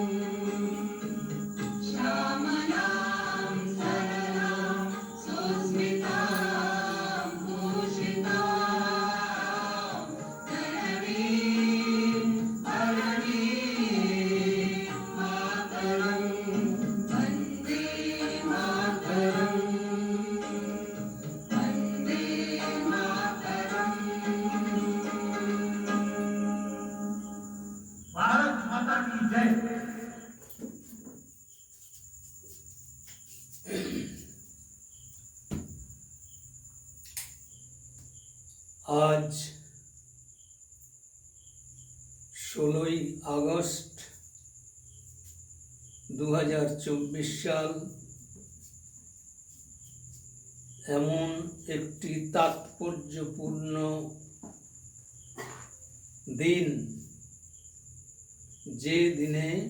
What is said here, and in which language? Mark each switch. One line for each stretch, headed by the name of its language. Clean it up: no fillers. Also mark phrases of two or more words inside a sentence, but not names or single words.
Sanskrit: श्यामलां सरलां सुस्मितां भूषितां धरणीं हरणीं मातरं वन्दे मातरं वन्दे मातरम्।
Hindi: भारत माता की जय।
Bangla: आज 16 আগস্ট 2024 সাল এমন একটি তাৎপর্যপূর্ণ দিন যে দিনে